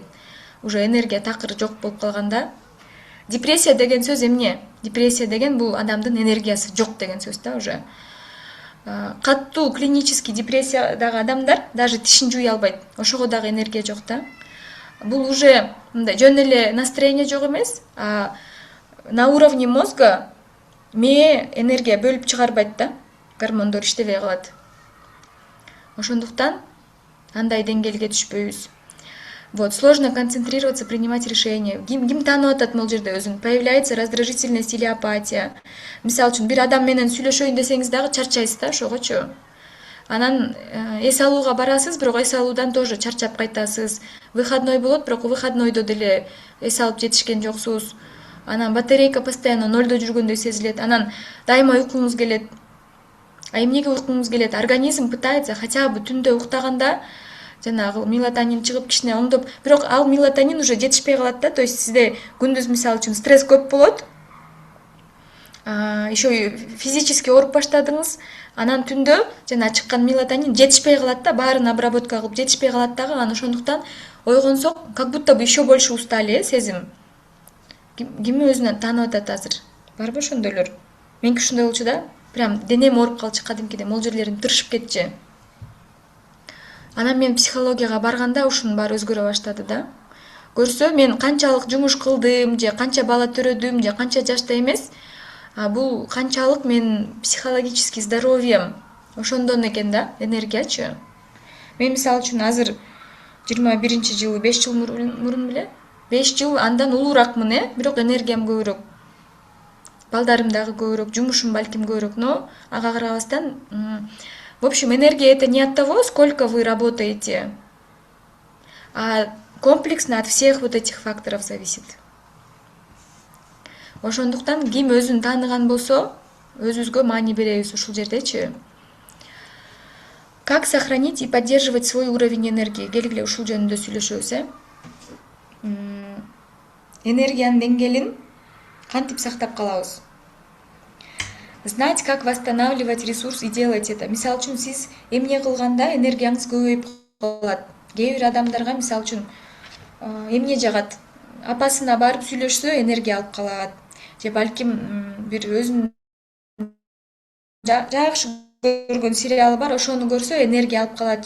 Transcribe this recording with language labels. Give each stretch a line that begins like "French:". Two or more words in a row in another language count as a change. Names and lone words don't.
Kyrgyz: Уже энергия такыр жок болуп калганда. Депрессия деген сөз эмне? Депрессия деген бул адамдын энергиясы жок деген сөз да уже. Каттуу клинический депрессиядагы адамдар даже тишин жууй албайт. Ошого дагы энергия жок да. Бул уже мындай жөн эле настроение жок эмес,
Russian: а на уровне мозга
Kyrgyz: мээ энергия бөлүп чыгарбайт да. Гормондор иштебей калат. Ошондуктан андай деңгээлге түшпөйбүз.
Russian: Вот, сложно концентрироваться, принимать решения.
Kyrgyz: Ким таанып атат могул жерде өзүн?
Russian: Появляется раздражительность или апатия.
Kyrgyz: Мисалы үчүн бир адам менен сүйлөшөйүн десеңиз дагы чарчайсыз да, ошогочу. Анан эс алууга барасыз, бирок эс алуудан тоже чарчап кайтасыз. Выходной болот, бирок выходнойдо деле эс алып жетишкен жоксуз. Анан батарейка постоянно нольдо жүргөндөй сезилет. Анан дайыма уйкуңуз келет. А эмнеге уйкуңуз келет?
Russian: Организм пытается хотя бы
Kyrgyz: түндө уктаганда жанагы мелатонин чыгып кичине оңдоп, бирок ал мелатонин уже жетишпей калат да.
Russian: То есть
Kyrgyz: сизде күндүз мисалы үчүн стресс көп болот.
Russian: Еще физически
Kyrgyz: ооруп баштадыңыз. Анан түндө жана чыккан мелатонин жетишпей калат да, баарын обработка кылып жетишпей калат дагы. Анан ошондуктан ойгонсок,
Russian: как будто бы еще больше устали,
Kyrgyz: сезим. Ким өзүнөн таанып атат азыр? Барбы ошондойлор? Меники ушундай болчу да. Прям денем ооруп калчу кадимкиде, могул жерлерим тырышып кетчү. Анан мен психологияга барганда ушунун баары өзгөрө баштады да. Көрсө мен канчалык жумуш кылдым, же канча бала төрөдүм, же канча жашта эмес, бул канчалык мен
Russian: психологический здоровьем
Kyrgyz: ошондон экен да, энергиячы. Мен мисалы үчүн азыр 21-жылы 5 жыл мурун беле, 5 жыл андан улууракмын, бирок энергиям көбүрөөк. Балдарым дагы көбүрөөк, жумушум балким көбүрөөк,
Russian: но
Kyrgyz: ага карабастан
Russian: в общем, энергия это не от того, сколько вы работаете, а комплексно от всех вот этих факторов зависит.
Kyrgyz: Ошондуктан ким өзүн тааныган болсо, өзүбүзгө маани беребиз ушул жердечи.
Russian: Как сохранить и поддерживать свой уровень энергии?
Kyrgyz: Келгиле ушул жөнүндө сүйлөшөбүз, Энергиянын деңгээлин кантип сактап калабыз?
Russian: Знать, как восстанавливать ресурс и делать это.
Kyrgyz: Мисалы үчүн сиз эмне кылганда энергияңыз көбөйүп калат. Кээ бир адамдарга мисалы үчүн эмне жагат? Апасына барып сүйлөшсө энергия алып калат. Же балким бир өзүнүн жакшы көргөн сериалы бар, ошону көрсө энергия алып калат.